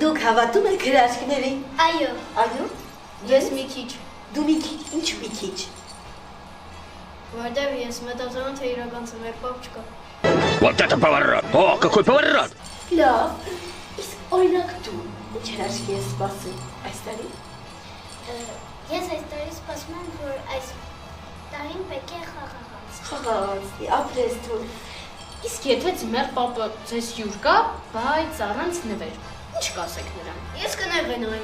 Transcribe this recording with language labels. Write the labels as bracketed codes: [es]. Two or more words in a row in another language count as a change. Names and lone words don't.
[hy] հավատում եք հրաշքներին։ Այո։ Այո։ Ես մի քիչ, Դու մի քիչ, ինչ մի քիչ։ որտեղ ես մտածում եմ, թե իրական ծմեր պապ չկա։ [ru] Вот это поворот! О, какой поворот! [hy] Լավ։ Իսկ օրինակ դու ինչ հրաշքի ես սպասում այս տարի։ Ես այս տարի սպասում եմ, որ այս տարին պետք է խաղաղանց։ Խաղացի, ապրես դու։ Իսկ եթե ծմեր պապը ձեզ հյուր կա, բայց առանց նվեր, ինչ կասեք նրան։ Ես կնեղենայի։